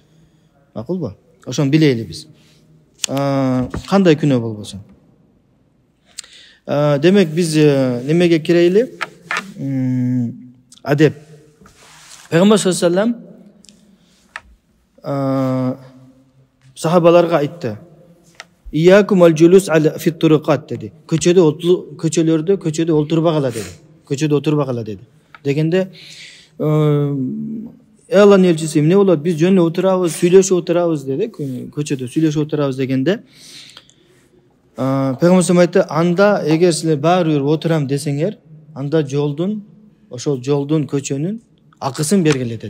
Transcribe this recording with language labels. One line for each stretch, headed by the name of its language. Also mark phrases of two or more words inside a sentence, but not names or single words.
Kyrgyz: Макулбу? Ошону билейли биз. Кандай күнөө болбосун. Демек биз немеге кирейли? Адеп. Пайгамбар
Arabic: صلى الله عليه وسلم
Kyrgyz: сахабаларга айтты.
Arabic: إياكم الجلوس في الطرقات деди.
Kyrgyz: Көчөлөрдө олтурбагыла деди. Көчөдө отурбагыла деди. Дегенде Алланын элчиси эмне болот? Биз жөн эле отурабыз, сүйлөшүп отурабыз деди. Көчөдө сүйлөшүп отурабыз дегенде Пайгамбар саллаллаху айтты, анда эгер силер баары бир отурам десеңер, анда ошол жолдун, көчөнүн акысын бергиле деди.